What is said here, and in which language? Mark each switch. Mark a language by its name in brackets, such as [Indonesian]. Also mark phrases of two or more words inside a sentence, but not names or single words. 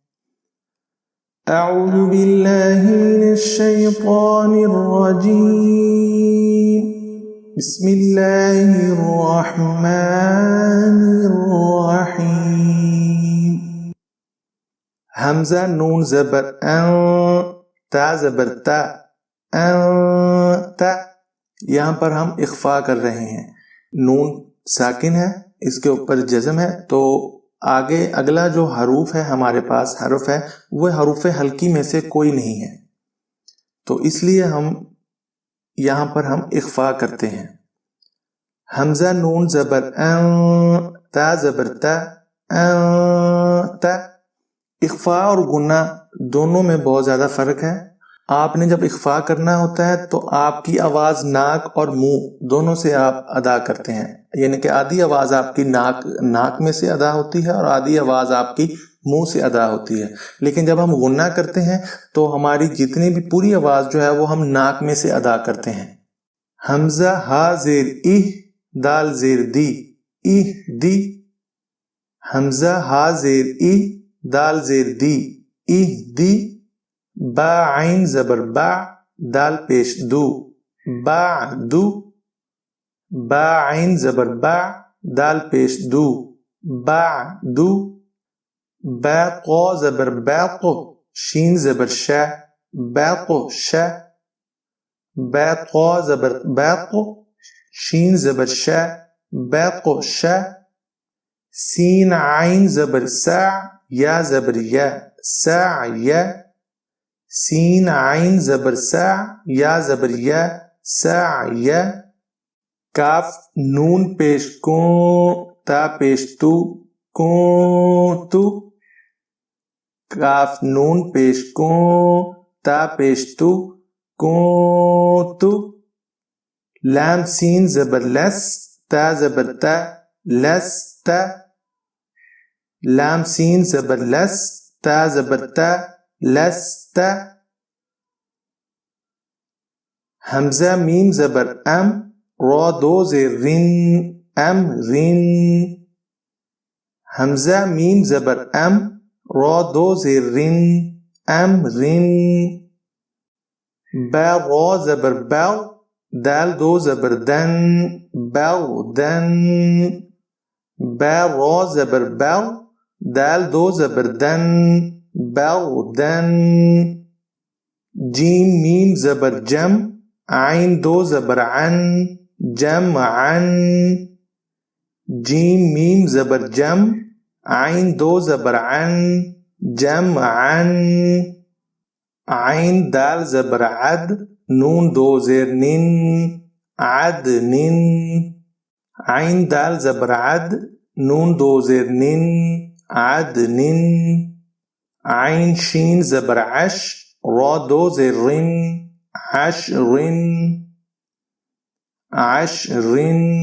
[Arabic] اعوذ باللہ من الشیطان الرجیم، بسم اللہ الرحمن الرحیم۔ [Urdu] حمزہ نون زبر ان، تا زبر تا، تا، یہاں پر ہم اخفا کر رہے ہیں۔ نون ساکن ہے، اس کے اوپر جزم ہے، تو آگے اگلا جو حروف ہے ہمارے پاس حرف ہے وہ حروف ہلکی میں سے کوئی نہیں ہے، تو اس لیے ہم یہاں پر ہم اخفا کرتے ہیں۔ حمزہ نون زبر ان، تا زبر تا، تا۔ اخفا اور غنہ دونوں میں بہت زیادہ فرق ہے۔ آپ نے جب اخفا کرنا ہوتا ہے تو آپ کی آواز ناک اور منہ دونوں سے آپ ادا کرتے ہیں، یعنی کہ آدھی آواز آپ کی ناک میں سے ادا ہوتی ہے اور آدھی آواز آپ کی منہ سے ادا ہوتی ہے۔ لیکن جب ہم غنہ کرتے ہیں تو ہماری جتنی بھی پوری آواز جو ہے وہ ہم ناک میں سے ادا کرتے ہیں۔ حمزہ ہا زیر اہ، دال زیر دی، اہ دی۔ حمزہ ہا زیر اہ، دال زیر دی، اہ دی۔ با عین زبر با، دال پیش دو، با دو۔ با عین زبر با، دال پیش دو، با دو۔ با قا زبر باق، شین زبر شا، باق شا۔ با قا زبر باق، شین زبر شا، باق شا۔ سین عین زبر سا، یا زبر یا، سا یا۔ سین عین زبر سا، یا زبر یا، سا یا۔ کاف نون پیش کون، تا پیش تو، کون تو۔ کاف نون پیش کون، تا پیش تو، کون تو۔ لام سین زبر لس، تا زبر تا، لس تا۔ لام سین زبر لس، تا زبر تا، لس تا۔ حمزہ میم زبر ام، را دو زیر رن، ام رن۔ حمزہ میم زبر ام، را دو زیر رن، ام رن۔ با را زبر باو، دال دو زبر دن، باو دن۔ با را زبر باو، دال دو زبر دن، باو دن۔ جیم میم زبر جم، عین دو زبر عن، جم عن۔ جیم میم زبر جم، عین دو زبر عن، جم عن۔ عین دال زبر عد، نون دو زیر نن، عد نن۔ عین دال زبر عد، نون دو زیر نن، عد نن۔ عین شین زبر عش، را دو زیر رن، عش رن، عش رن۔